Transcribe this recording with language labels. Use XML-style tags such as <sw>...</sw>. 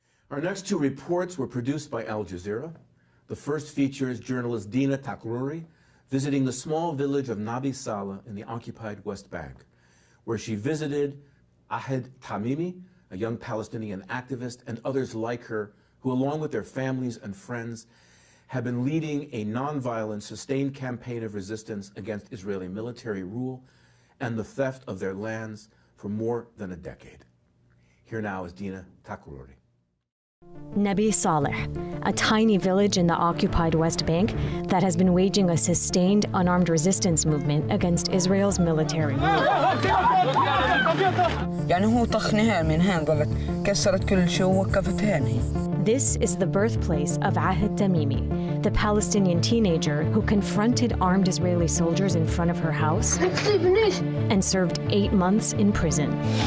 <en>Our next two reports were produced by Al Jazeera. The first features journalist Dina Takruri visiting the small village of Nabi Saleh in the occupied West Bank, where she visited Ahed Tamimi, a young Palestinian activist, and others like her who, along with their families and friends, have been leading a nonviolent, sustained campaign of resistance against Israeli military rule and the theft of their lands for more than a decade. Here now is Dina Takruri. Nabi Saleh, a tiny village in the occupied West Bank that has been waging a sustained unarmed resistance movement against Israel's military rule.</en> <ar>يعني هو طخني هان من هان ظلت كسرت كل شيء ووقفت هان.</ar> <en>This is the birthplace of Ahed Tamimi, the Palestinian teenager who confronted armed Israeli soldiers in front of her house and served 8 months in prison.</en>